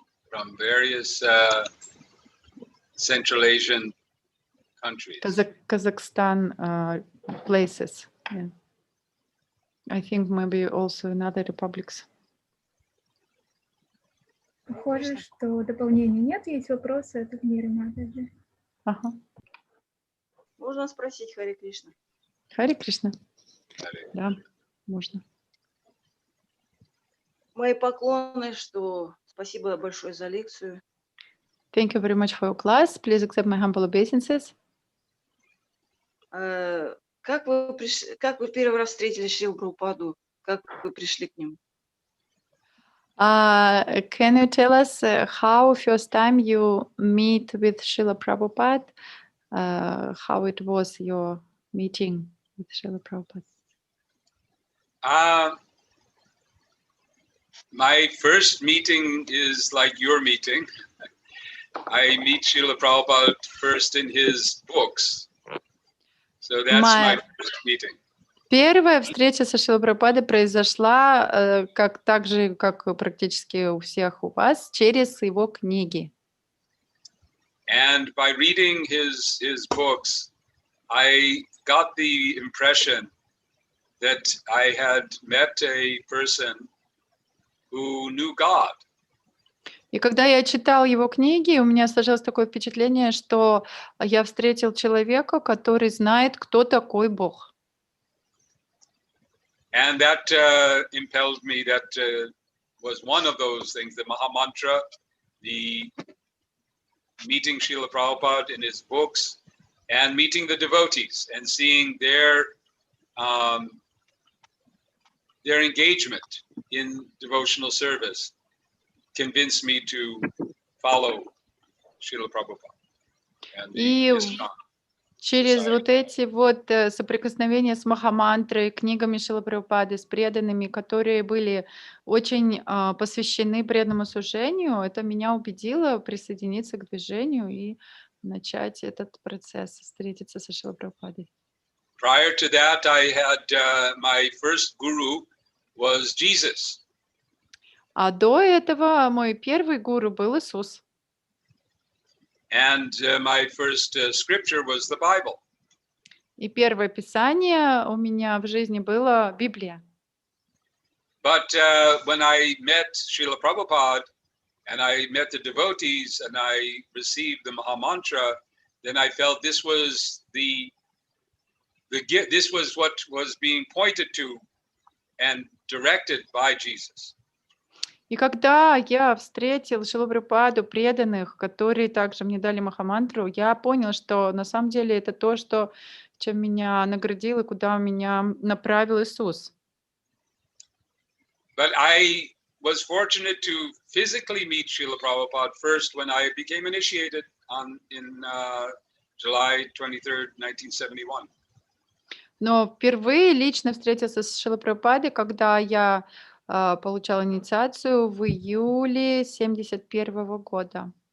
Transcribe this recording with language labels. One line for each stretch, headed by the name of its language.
English: From various Central Asian countries. Kazakhstan places. Yeah. I think maybe also in other republics.
Russian: Похоже, что дополнений нет. Есть вопросы от Мира Матаджи. Ага. Можно спросить, Харе Кришна? Харе Кришна.
English: Hare.
Russian: Да, можно. Мои поклоны, что спасибо большое за лекцию.
English: Thank you very much for your class. Please accept my humble obeisances.
Russian: Как вы первый раз встретили Шрилу Прабхупаду? Как вы пришли к нему?
English: Can you tell us how first time you meet with Srila Prabhupada? How it was your meeting with Srila Prabhupada? My first meeting is like your meeting. I meet Srila Prabhupada first in his books. So that's my first meeting.
Russian: Первая встреча со Шрилой Прабхупадой произошла так же, как практически у всех у вас, через его книги.
English: And by reading his books, I got the impression that I had met a person who knew God.
Russian: И когда я читал его книги, у меня сложилось такое впечатление, что я встретил человека, который знает, кто такой Бог.
English: And that impelled me, that was one of those things, the Maha Mantra, the meeting Srila Prabhupada in his books, and meeting the devotees and seeing their engagement in devotional service convinced me to follow Srila Prabhupada. And the
Russian: через вот эти вот соприкосновения с Махамантрой, книгами Шрилы Прабхупады, с преданными, которые были очень посвящены преданному служению, это меня убедило присоединиться к движению и начать этот процесс, встретиться со Шрилой Прабхупадой.
English: Prior to that, I had my first guru was Jesus.
Russian: А до этого мой первый гуру был Иисус.
English: And my first scripture was the Bible.
Russian: И первое писание у меня в жизни было Библия.
English: But when I met Srila Prabhupada and I met the devotees and I received the Maha Mantra, then I felt this was this was what was being pointed to and directed by Jesus.
Russian: И когда я встретил Шрилу Прабхупаду, преданных, которые также мне дали Махамантру, я понял, что на самом деле это то, что, чем меня наградил и куда меня направил Иисус.
English: But I was fortunate to physically meet Srila Prabhupada first when I became initiated in July 23rd, 1971.
Russian: Но впервые лично встретился с Шрилой Прабхупадой, когда я получала инициацию в июле 1971 года.